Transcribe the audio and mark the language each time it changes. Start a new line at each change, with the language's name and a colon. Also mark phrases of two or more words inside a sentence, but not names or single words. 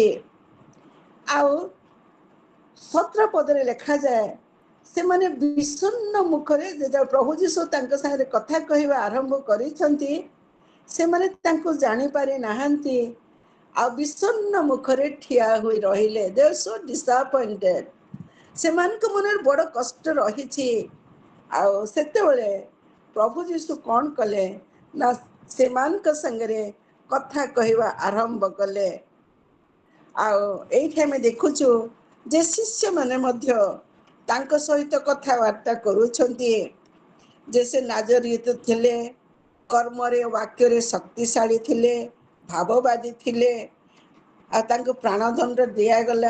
Odia: ଆଉ 17 ପଦରେ ଲେଖାଯାଏ, ସେମାନେ ବିଷଣ୍ଣ ମୁଖରେ, ଯେତେବେଳେ ପ୍ରଭୁ ଯୀଶୁ ତାଙ୍କ ସାଙ୍ଗରେ କଥା କହିବା ଆରମ୍ଭ କରିଛନ୍ତି, ସେମାନେ ତାଙ୍କୁ ଜାଣିପାରି ନାହାନ୍ତି, ଆଉ ବିଷଣ୍ଣ ମୁଖରେ ଠିଆ ହୋଇ ରହିଲେ।
English: They are so disappointed।
Odia: ସେମାନଙ୍କ ମନରେ ବଡ଼ କଷ୍ଟ ରହିଛି। ଆଉ ସେତେବେଳେ ପ୍ରଭୁ ଯୀଶୁ କ'ଣ କଲେ ନା, ସେମାନଙ୍କ ସାଙ୍ଗରେ କଥା କହିବା ଆରମ୍ଭ କଲେ। ଆଉ ଏଇଠି ଆମେ ଦେଖୁଛୁ ଯେ ଶିଷ୍ୟମାନେ ମଧ୍ୟ ତାଙ୍କ ସହିତ କଥାବାର୍ତ୍ତା କରୁଛନ୍ତି, ଯେ ସେ ନାଜରୀତ ଥିଲେ, କର୍ମରେ ବାକ୍ୟରେ ଶକ୍ତିଶାଳୀ ଥିଲେ, ଭାବବାଦୀ ଥିଲେ, ଆଉ ତାଙ୍କୁ ପ୍ରାଣଦଣ୍ଡ ଦିଆଗଲା।